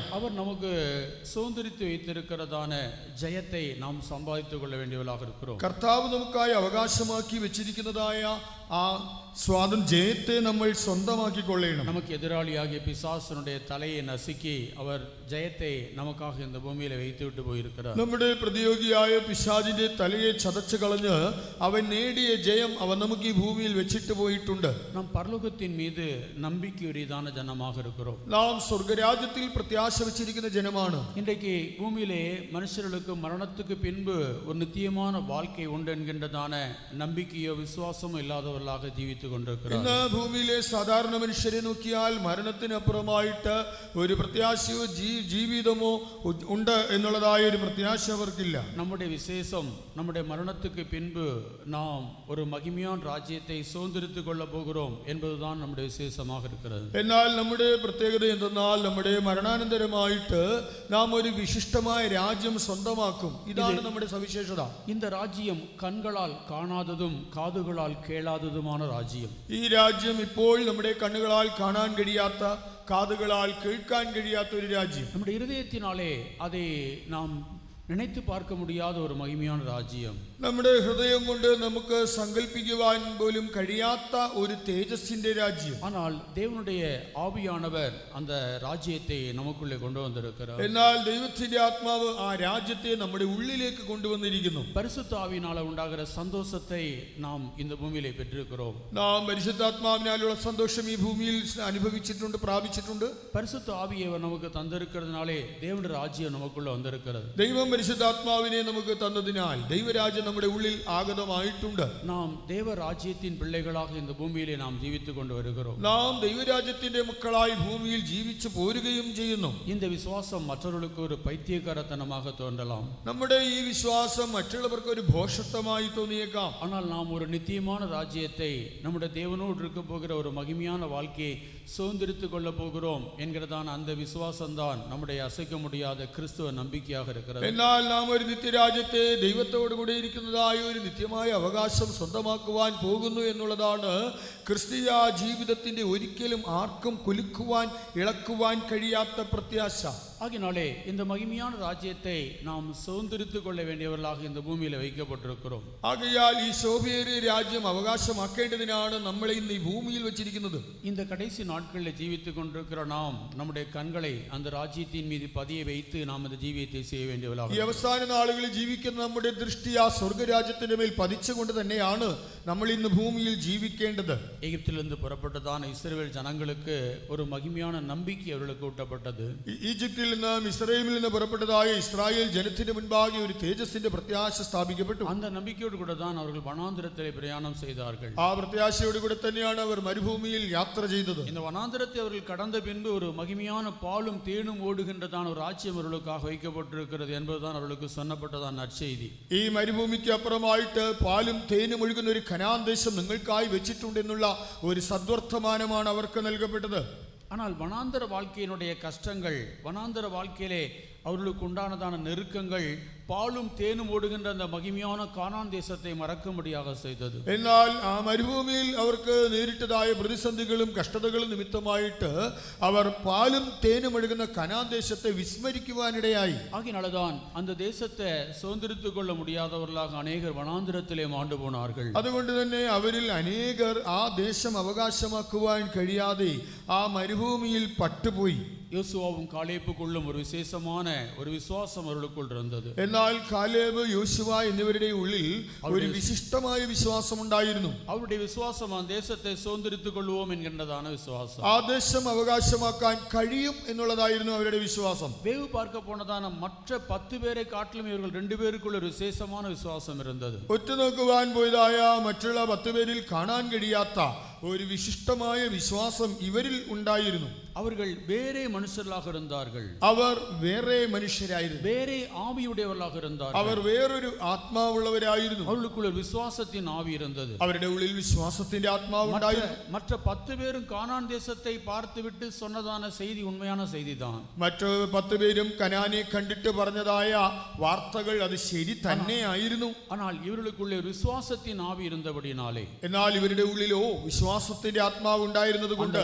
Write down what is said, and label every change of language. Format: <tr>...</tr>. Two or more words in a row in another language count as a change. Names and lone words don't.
<ta>அவர் நமக்கு சுதந்திரித்து வைத்திருக்கிறதான ஜெயத்தை நாம் சம்பாதித்துக் கொள்ள வேண்டியவர்களாக இருக்கிறோம்.</ta> <ml>കർത്താവ് നമുക്കായി അവകാശമാക്കി വെച്ചിരിക്കുന്നതായ ആ ജയത്തെ നമ്മൾ സ്വന്തമാക്കിക്കൊള്ളണം.</ml> <ta>நமக்கு எதிராளியாகிய பிசாசனுடைய தலையை நசுக்கி அவர் ஜெயத்தை நமக்காக இந்த பூமியில வைத்து விட்டு போயிருக்கிறார்.</ta> <ml>നമ്മുടെ പ്രതിയോഗിയായ പിശാചിന്റെ തലയെ ചതച്ചു കളഞ്ഞ് അവൻ നേടിയ ജയം അവൻ നമുക്ക് ഈ ഭൂമിയിൽ വെച്ചിട്ട് പോയിട്ടുണ്ട്.</ml> <ta>நாம் பரலோகத்தின் மீது நம்பிக்கையுரியதான ஜனமாக இருக்கிறோம்.</ta> <ml>നാം സ്വർഗരാജ്യത്തിൽ പ്രത്യാശ വെച്ചിരിക്കുന്ന ജനമാണ്.</ml> <ta>இன்றைக்கு பூமியிலே மனுஷர்களுக்கு மரணத்துக்கு பின்பு ஒரு நித்தியமான வாழ்க்கை உண்டு என்கின்றதான நம்பிக்கையோ விசுவாசமோ இல்லாதவர்களாக ஜீவித்துக் கொண்டிருக்கிறார்.</ta> <ml>ഇന്ന് ഭൂമിയിലെ സാധാരണ മനുഷ്യരെ നോക്കിയാൽ മരണത്തിനപ്പുറമായിട്ട് ഒരു പ്രത്യാശയോ ജീവിതമോ ഉണ്ട് എന്നുള്ളതായ ഒരു പ്രത്യാശ അവർക്കില്ല.</ml> <ta>நம்முடைய விசேஷம் நம்முடைய மரணத்துக்கு பின்பு நாம் ஒரு மகிமையான ராஜ்யத்தை சுதந்திரித்துக் கொள்ள போகிறோம் என்பதுதான் நம்முடைய விசேஷமாக இருக்கிறது.</ta> <ml>എന്നാൽ നമ്മുടെ പ്രത്യേകത എന്തെന്നാൽ നമ്മുടെ മരണാനന്തരമായിട്ട് നാം ഒരു വിശിഷ്ടമായ രാജ്യം സ്വന്തമാക്കും. ഇതാണ് നമ്മുടെ സവിശേഷത.</ml> <ta>இந்த ராஜ்யம் கண்களால் காணாததும் காதுகளால் கேளாததுமான ராஜ்யம்.</ta> <ml>ഈ രാജ്യം ഇപ്പോൾ നമ്മുടെ കണ്ണുകളാൽ കാണാൻ കഴിയാത്ത കാതുകളാൽ കേൾക്കാൻ കഴിയാത്ത ഒരു രാജ്യം.</ml> <ta>நம்முடைய இருதயத்தினாலே அதை நாம் நினைத்து பார்க்க முடியாத ஒரு மகிமையான ராஜ்யம்.</ta> <ml>നമ്മുടെ ഹൃദയം കൊണ്ട് നമുക്ക് സങ്കല്പിക്കുവാൻ പോലും കഴിയാത്ത ഒരു തേജസ്സിന്റെ രാജ്യം.</ml> <ta>ஆனால் தேவனுடைய ஆவியானவர் அந்த ராஜ்யத்தை நமக்குள்ளே கொண்டு வந்திருக்கிறார்.</ta> <ml>എന്നാൽ ദൈവത്തിന്റെ ആത്മാവ് ആ രാജ്യത്തെ നമ്മുടെ ഉള്ളിലേക്ക് കൊണ്ടുവന്നിരിക്കുന്നു.</ml> <ta>பரிசுத்த ஆவியினால உண்டாகிற சந்தோஷத்தை நாம் இந்த பூமியிலே பெற்றிருக்கிறோம்.</ta> <ml>നാം പരിശുദ്ധാത്മാവിനാലുള്ള സന്തോഷം ഈ ഭൂമിയിൽ അനുഭവിച്ചിട്ടുണ്ട്, പ്രാപിച്ചിട്ടുണ്ട്.</ml> <ta>பரிசுத்த ஆவியை அவர் நமக்கு தந்திருக்கிறதுனாலே தேவனுடைய ராஜ்யம் நமக்குள்ள வந்திருக்கிறது.</ta> <ml>ദൈവം പരിശുദ്ധാത്മാവിനെ നമുക്ക് തന്നതിനാൽ ദൈവരാജ്യം നമ്മുടെ ഉള്ളിൽ ആഗതമായിട്ടുണ്ട്.</ml> <ta>நாம் தேவ ராஜ்யத்தின் பிள்ளைகளாக இந்த பூமியிலே நாம் ஜீவித்துக் கொண்டு வருகிறோம்.</ta> <ml>നാം ദൈവരാജ്യത്തിന്റെ മക്കളായി ഭൂമിയിൽ ജീവിച്ചു പോരുകയും ചെയ്യുന്നു.</ml> <ta>இந்த விசுவாசம் மற்றவர்களுக்கு ஒரு பைத்தியக்காரத்தனமாக தோன்றலாம்.</ta> <ml>നമ്മുടെ ഈ വിശ്വാസം മറ്റുള്ളവർക്ക് ഒരു ഭോഷത്വമായി തോന്നിയേക്കാം.</ml> <ta>ஆனால் நாம் ஒரு நித்தியமான ராஜ்யத்தை நம்முடைய தேவனோடு இருக்க போகிற ஒரு மகிமையான வாழ்க்கையை சுதந்திரித்துக் கொள்ள போகிறோம் என்கிறதான அந்த விசுவாசம்தான் நம்முடைய அசைக்க முடியாத கிறிஸ்துவ நம்பிக்கையாக இருக்கிறது.</ta> <ml>എന്നാൽ നാം ഒരു നിത്യരാജ്യത്തെ ദൈവത്തോടു കൂടെ ഇരിക്കുന്നതായ ഒരു നിത്യമായ അവകാശം സ്വന്തമാക്കുവാൻ പോകുന്നു എന്നുള്ളതാണ് ക്രിസ്തീയ ജീവിതത്തിന്റെ ഒരിക്കലും ആർക്കും കുലുക്കുവാൻ ഇളക്കുവാൻ കഴിയാത്ത പ്രത്യാശ.</ml> <ta>ஆகினாலே இந்த மகிமையான ராஜ்யத்தை நாம் சுதந்திரித்துக் கொள்ள வேண்டியவர்களாக இந்த பூமியில் வைக்கப்பட்டிருக்கிறோம்.</ta> <ml>ആകയാൽ ഈ ശോഭയേറിയ രാജ്യം അവകാശമാക്കേണ്ടതിനാണ് നമ്മളെ ഇന്ന് ഈ ഭൂമിയിൽ വെച്ചിരിക്കുന്നത്.</ml> <ta>இந்த கடைசி நாட்களில் ஜீவித்துக் கொண்டிருக்கிற நாம் நம்முடைய கண்களை அந்த ராஜ்யத்தின் மீது பதிய வைத்து நாம் இந்த ஜீவியத்தை செய்ய வேண்டியவர்களாக.</ta> <ml>ഈ അവസാന നാളുകളിൽ ജീവിക്കുന്ന നമ്മുടെ ദൃഷ്ടി ആ സ്വർഗ്ഗരാജ്യത്തിന്റെ മേൽ പതിച്ചുകൊണ്ട് തന്നെയാണ് നമ്മൾ ഇന്ന് ഭൂമിയിൽ ജീവിക്കേണ്ടത്.</ml> <ta>எகிப்திலிருந்து புறப்பட்டதான இஸ்ரவேல் ஜனங்களுக்கு ஒரு மகிமையான நம்பிக்கை அவர்களுக்கு ஊட்டப்பட்டது.</ta> <ml>ഈജിപ്തിൽ നിന്നും ഇസ്രായേലിൽ നിന്ന് പുറപ്പെട്ടതായ ഇസ്രായേൽ ജനത്തിന്റെ മുൻപാകെ ഒരു തേജസ്സിന്റെ പ്രത്യാശ സ്ഥാപിക്കപ്പെട്ടു.</ml> <ta>அந்த நம்பிக்கையோடு கூட தான் அவர்கள் வனாந்திரத்திலே பிரயாணம் செய்தார்கள்.</ta> <ml>ആ പ്രത്യാശയോട് കൂടെ തന്നെയാണ് അവർ മരുഭൂമിയിൽ യാത്ര ചെയ്തത്.</ml> <ta>இந்த வனாந்திரத்தை அவர்கள் கடந்த பின்பு ஒரு மகிமையான பாலும் தேனும் ஓடுகின்றதான ஒரு ராஜ்யம் அவர்களுக்காக வைக்கப்பட்டிருக்கிறது என்பதுதான் அவர்களுக்கு சொன்னப்பட்டதான நற்செய்தி.</ta> <ml>ഈ മരുഭൂമിക്ക് അപ്പുറമായിട്ട് പാലും തേനും ഒഴുകുന്ന ഒരു കനാൻ ദേശം നിങ്ങൾക്കായി വെച്ചിട്ടുണ്ടെന്നുള്ള ഒരു സദ്വർത്തമാനമാണ് അവർക്ക് നൽകപ്പെട്ടത്.</ml> <ta>ஆனால் வனாந்தர வாழ்க்கையினுடைய கஷ்டங்கள், வனாந்தர வாழ்க்கையிலே அவர்களுக்கு உண்டானதான நெருக்கங்கள் பாலும் தேனும் ஓடுகின்ற அந்த மகிமையான கானான் தேசத்தை மறக்கும்படியாக செய்தது.</ta> <ml>എന്നാൽ ആ മരുഭൂമിയിൽ അവർക്ക് നേരിട്ടതായ പ്രതിസന്ധികളും കഷ്ടതകളും നിമിത്തമായിട്ട് അവർ പാലും തേനും ഒഴുകുന്ന കനാൻ ദേശത്തെ വിസ്മരിക്കുവാനിടയായി.</ml> <ta>ஆகினால்தான் அந்த தேசத்தை சுதந்திரித்துக் கொள்ள முடியாதவர்களாக அநேகர் வனாந்திரத்திலே மாண்டு போனார்கள்.</ta> <ml>അതുകൊണ്ട് തന്നെ അവരിൽ അനേകർ ആ ദേശം അവകാശമാക്കുവാൻ കഴിയാതെ ആ മരുഭൂമിയിൽ പട്ടുപോയി.</ml> <ta>யோசுவாவும் காலேப்புக்குள்ளும் ஒரு விசேஷமான ஒரு விசுவாசம் அவர்களுக்குள் இருந்தது.</ta> <ml>എന്നാൽ കാലേബ് യോശുവ എന്നിവരുടെ ഉള്ളിൽ ഒരു വിശിഷ്ടമായ വിശ്വാസം ഉണ്ടായിരുന്നു.</ml> <ta>அவருடைய விசுவாசம் அந்த தேசத்தை சுதந்திரித்துக் கொள்வோம் என்கின்றதான விசுவாசம்.</ta> <ml>ആ ദേശം അവകാശമാക്കാൻ കഴിയും എന്നുള്ളതായിരുന്നു അവരുടെ വിശ്വാസം.</ml> <ta>வேவு பார்க்க போனதான மற்ற 10 பேரை காட்டிலும் இவர்கள் 2 பேருக்குள்ள ஒரு விசேஷமான விசுவாசம் இருந்தது.</ta> <ml>ഒറ്റുനോക്കുവാൻ പോയതായ മറ്റുള്ള 10 പേരിൽ കാണാൻ കഴിയാത്ത ഒരു വിശിഷ്ടമായ വിശ്വാസം ഇവരിൽ ഉണ്ടായിരുന്നു.</ml> <ta>அவர்கள் வேறே மனுஷர்களாக இருந்தார்கள்.</ta> <ml>അവർ വേറെ മനുഷ്യരായിരുന്നു.</ml> <ta>வேறே ஆவியுடையவர்களாக இருந்தார்கள்.</ta> <ml>അവർ വേറൊരു ആത്മാവുള്ളവരായിരുന്നു.</ml> <ta>அவர்களுக்குள்ள ஒரு விசுவாசத்தின் ஆவி இருந்தது.</ta> <ml>അവരുടെ ഉള്ളിൽ വിശ്വാസത്തിന്റെ ആത്മാവ് ഉണ്ടായിരുന്നു.</ml> <ta>மற்ற 10 பேரும் கானான் தேசத்தை பார்த்துவிட்டு சொன்னதான செய்தி உண்மையான செய்திதான்.</ta> <ml>മറ്റു 10 പേരും കനാനെ കണ്ടിട്ട് പറഞ്ഞതായ വാർത്തകൾ അത് ശരി തന്നെയായിരുന്നു.</ml> <ta>ஆனால் இவர்களுக்குள்ளே ஒரு விசுவாசத்தின் ஆவி இருந்தபடினாலே,</ta> <ml>എന്നാൽ ഇവരുടെ ഉള്ളിലോ വിശ്വാസത്തിന്റെ ആത്മാവ് ഉണ്ടായിരുന്നത് കൊണ്ട്</ml>